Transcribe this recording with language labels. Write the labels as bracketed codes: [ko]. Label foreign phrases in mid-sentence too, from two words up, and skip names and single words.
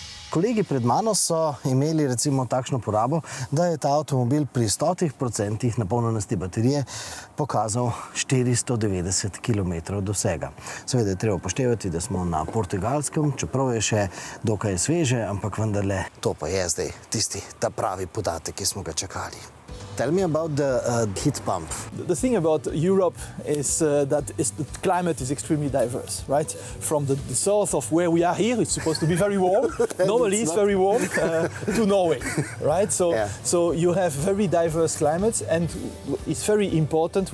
[sl] Kolegi pred mano so imeli recimo takšno porabo, da je ta avtomobil pri 100% napolnjenosti baterije pokazal 490 km dosega. Seveda je treba upoštevati, da smo na Portugalskem, čeprav je še dokaj sveže, ampak vendarle to pa je zdaj ta pravi podatek, ki smo ga čakali. [en] Tell me about the heat pump. The thing about Europe is that the climate is extremely diverse, right? From the south of where we are here, it's supposed to be very warm. Normally it's very warm to Norway, right? So you have very diverse climates, and it's very important.